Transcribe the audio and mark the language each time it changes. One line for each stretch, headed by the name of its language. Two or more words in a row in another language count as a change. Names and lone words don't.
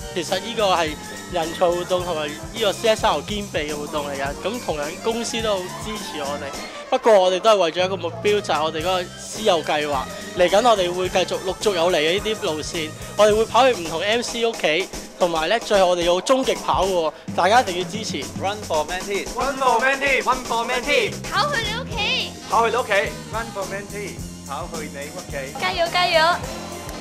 Cantonese: 其實呢個係人才活動同埋呢個 CSR 兼備嘅活動嚟㗎，咁同樣公司都好支持我哋。不過我哋都係為咗一個目標，就係我哋嗰個私有計劃。嚟緊我哋會繼續陸續有嚟嘅呢啲路線，我哋會跑去唔同 MC 屋企，同埋咧最後我哋要終極跑喎，大家一定要支持。
English: Run for Mentee，Run for Mentee，Run for Mentee，
Cantonese: 跑去你屋企，跑去你屋企 ，
English: Run for Mentee，
Cantonese: 跑去你屋企，加油加油！